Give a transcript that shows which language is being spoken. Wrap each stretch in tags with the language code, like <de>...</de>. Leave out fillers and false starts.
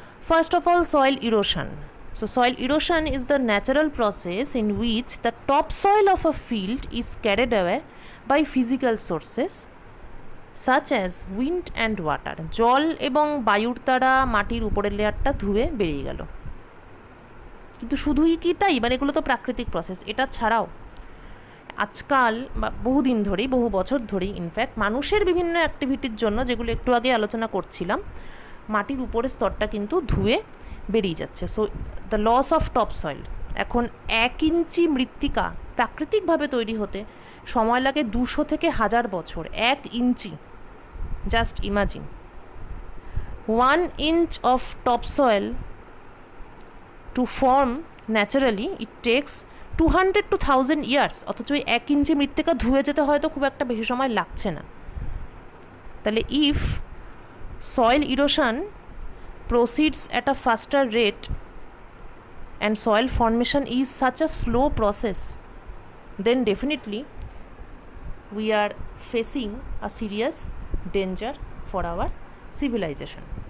<en>First of all, soil erosion. So soil erosion is the natural process in which the topsoil of a field is carried away by physical sources such as wind and water.</en> <bn>জল এবং বায়ুর দ্বারা মাটির উপরের লেয়ারটা ধুয়ে বেরিয়ে গেল। কিন্তু শুধুই কি তাই? মানে এগুলো তো প্রাকৃতিক প্রসেস। এটা ছাড়াও আজকাল বা বহুদিন ধরেই, বহু বছর ধরেই ইনফ্যাক্ট মানুষের বিভিন্ন অ্যাক্টিভিটির জন্য, যেগুলো একটু আগে আলোচনা করছিলাম, মাটির উপরের স্তরটা কিন্তু ধুয়ে বেরিয়ে যাচ্ছে।</bn> <en>So the loss of top soil.</en> <bn>এখন 1 ইঞ্চি মৃত্তিকা প্রাকৃতিকভাবে তৈরি হতে সময় লাগে 200 থেকে 1000 বছর। 1 ইঞ্চি,</bn> <en>Just imagine. 1 inch of topsoil to form naturally, it takes 200 to 1000 years।</en> <bn>অথচ 1 ইঞ্চি মৃত্তিকা ধুয়ে যেতে হয়তো খুব একটা বেশি সময় লাগছে না। তাহলে</bn> <en>If soil erosion proceeds at a faster rate and soil formation is such a slow process, then definitely we are facing a serious danger for our civilization.</en>